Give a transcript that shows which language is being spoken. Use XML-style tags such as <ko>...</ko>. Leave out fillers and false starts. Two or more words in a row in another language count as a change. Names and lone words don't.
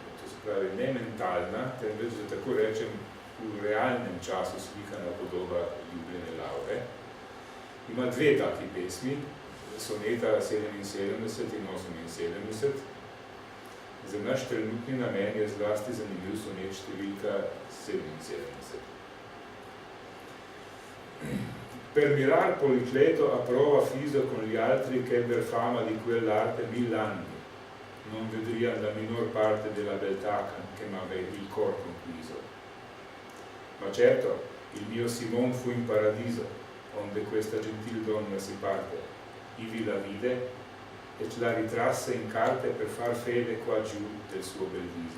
<sl>To se pravi ne mentalna, temveč, da tako rečem, v realnem času slikana podoba ljubljene Laure. Ima dve taki pesmi, soneta 77 in 78. Za naš trenutni namen je zlasti zanimiv sonet številka 77.</sl> <it>Per mirar policleto a prova fiso con gli altri che per fama di quell'arte 1000 anni non vedrian la minor parte della beltà che m'aveva il cor conquiso. Ma certo, il mio Simon fu in paradiso, onde questa gentil donna si parte, ivi la vide, e la ritrasse in carte per far fede qua giù del suo bel viso.</it>